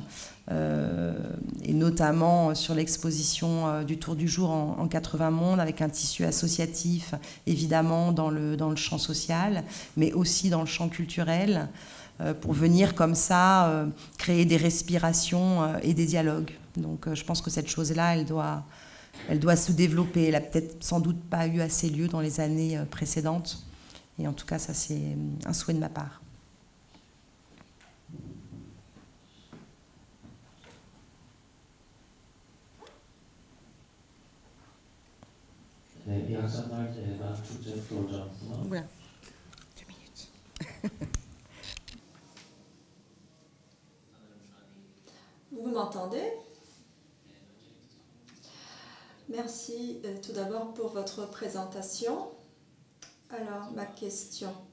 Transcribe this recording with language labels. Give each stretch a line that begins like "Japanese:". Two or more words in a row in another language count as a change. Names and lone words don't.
French: Et notamment sur l'exposition du Tour du Jour en 80 mondes, avec un tissu associatif, évidemment, dans le champ social, mais aussi dans le champ culturel, pour venir comme ça créer des respirations et des dialogues. Donc je pense que cette chose-là, elle doit se développer. Elle n'a peut-être sans doute pas eu assez lieu dans les années précédentes. Et en tout cas, ça, c'est un souhait de ma part.
Turkish: İyi akşamlar. Ben Türkçe soracağım sana.
French: Voilà. 2 minutes. Vous m'entendez? Merci tout d'abord pour votre présentation. Alors, ma question.